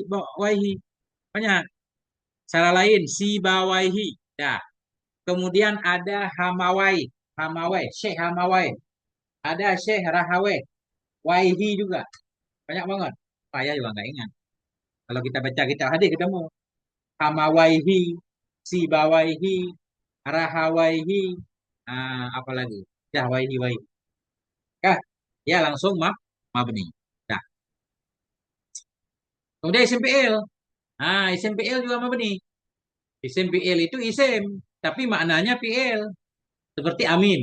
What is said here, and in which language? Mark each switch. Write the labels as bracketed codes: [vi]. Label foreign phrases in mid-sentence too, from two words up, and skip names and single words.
[id] Waihi. Banyak. Cara lain, si bawaihi. Ya. Kemudian ada hamawai. Hamawai. Syekh hamawai. Ada Syekh rahawai. Waihi juga. Banyak banget. Saya juga nggak ingat. Kalau kita baca kita hadir ketemu. Hamawaihi. Si bawaihi. Rahawaihi. Apa lagi? Ya, waihi, waihi. Kah? Ya langsung mabni. Nah, kemudian [ar] اسم فعل. اسم فعل [id] juga mabni. Isim fi'il itu isim, tapi maknanya fi'il. Seperti amin.